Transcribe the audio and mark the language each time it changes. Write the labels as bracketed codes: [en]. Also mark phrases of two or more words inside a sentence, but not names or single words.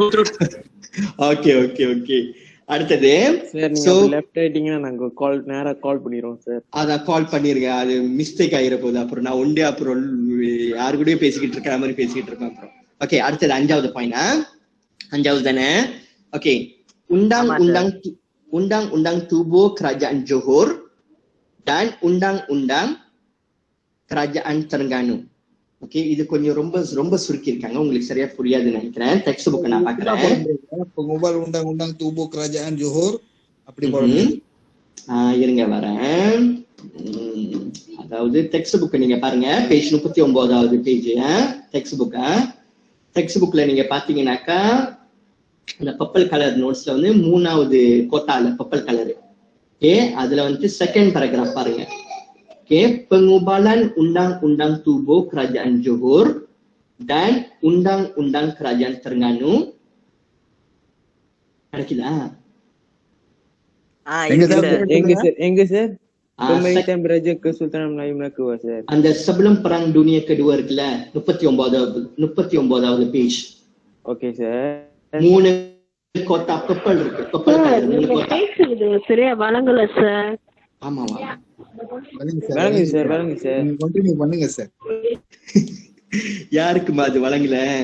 [ta] ஓகே. அடுத்தது சார், நீங்க லெஃப்ட் ரைட்டிங்னா நாங்க கால் பண்ணிரோம் சார். அதான் கால் பண்ணிருங்க, அது மிஸ்டேக் ஆயிர போகுது. அப்புறம் நான் ஒண்டே அப்புறம் யாரு கூடயே பேசிக்கிட்டு இருக்கிற மாதிரி பேசிக்கிட்டு இருக்கேன் அப்புறம். ஓகே, அடுத்தது 5வது பாயிண்ட். 5வது தானே? ஓகே, [ms] undang-undang tubuh kerajaan Johor dan undang-undang kerajaan Terengganu. [ta] ஓகே, இது கொஞ்சம் ரொம்ப சுருக்கி இருக்காங்க, உங்களுக்கு சரியா புரியாதுன்னு நினைக்கிறேன். [en] text book [ta] நான் பாக்குறேன். [ms] undang-undang tubuh kerajaan Johor [ta] அப்படி போறோம். இருங்க வரேன். அதாவது [en] text book [ta] நீங்க பாருங்க, பேஜ் 39வது பேஜ் [en] text book [ta] நீங்க பாத்தீங்கன்னாக்கா இந்த [en] purple colour notes [ta] வந்து 3வது கோட்டால [en] purple colour. [ta] ஓகே, அதுல வந்து [en] second paragraph [ta] பாருங்க. [ms] Okay, pengubalan undang-undang tubuh kerajaan Johor dan undang-undang kerajaan Terengganu. Ada [ta] எங்க சார்? [ms] Pemerintah Raja Kesultanan Melayu Melaka சார். [ta] அந்த [ms] sebelum perang dunia kedua [ta] இருக்குல்ல, 39வது பேஜ். ஓகே சார். 3 கோட்டா பர்பிள் இருக்கு. [en] purple colour [ta] 3 கோட்டா. இது சரியா வழங்கல சார். ஆமாவா? வழங்குங்க சார். கண்டினியூ பண்ணுங்க சார். யாருக்குமா அது வழங்கல?